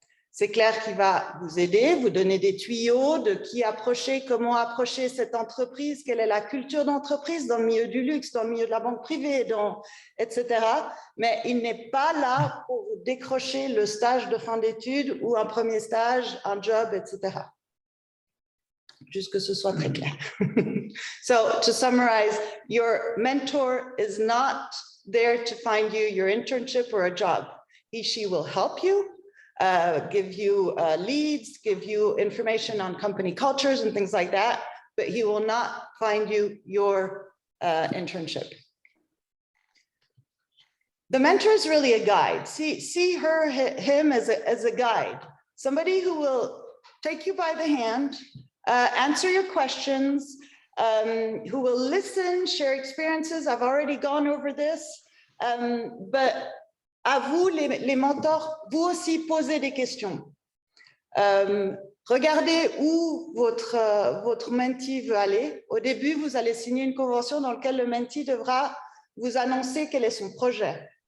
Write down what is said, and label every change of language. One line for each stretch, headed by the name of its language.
French: C'est clair qu'il va vous aider, vous donner des tuyaux de qui approcher, comment approcher cette entreprise, quelle est la culture d'entreprise dans le milieu du luxe, dans le milieu de la banque privée, etc. Mais il n'est pas là pour vous décrocher le stage de fin d'études ou un premier stage, un job, etc. Juste que ce soit très clair.
English: So, to summarize, your mentor is not there to find you your internship or a job. She will help you, give you leads, give you information on company cultures and things like that, but he will not find you your internship. The mentor is really a guide. See him as a guide, somebody who will take you by the hand, answer your questions, who will listen, share experiences. I've already gone over this, but
French: à vous, les mentors, vous aussi posez des questions. Regardez où votre mentee veut aller. Au début, vous allez signer une convention dans laquelle le mentee devra vous annoncer quel est son projet.